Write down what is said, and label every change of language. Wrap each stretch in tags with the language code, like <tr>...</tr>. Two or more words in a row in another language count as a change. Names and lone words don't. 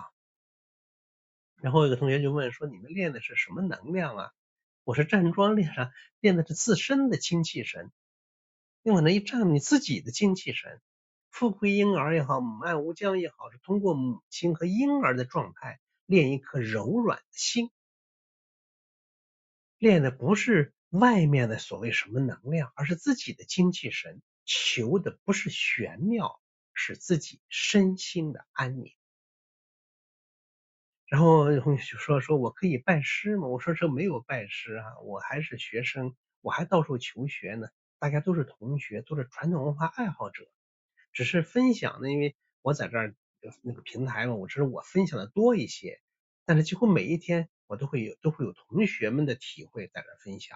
<zh>然後有個同學就問說，你們練的是什麼能量啊？我說站樁練的是自身的精氣神，你往那一站，你自己的精氣神。富貴嬰兒也好，母愛無疆也好，是通過母親和嬰兒的狀態練一顆柔軟的心，練的不是外面的所謂什麼能量，而是自己的精氣神，求的不是玄妙，是自己身心的安寧。然後同學說我可以拜師嗎？我說這沒有拜師啊，我還是學生，我還到處求學呢，大家都是同學，都是傳統文化愛好者，只是分享呢，因為我在這兒那個平台嘛，我只是我分享的多一些，但是幾乎每一天我都會有同學們的體會在這兒分享。</zh>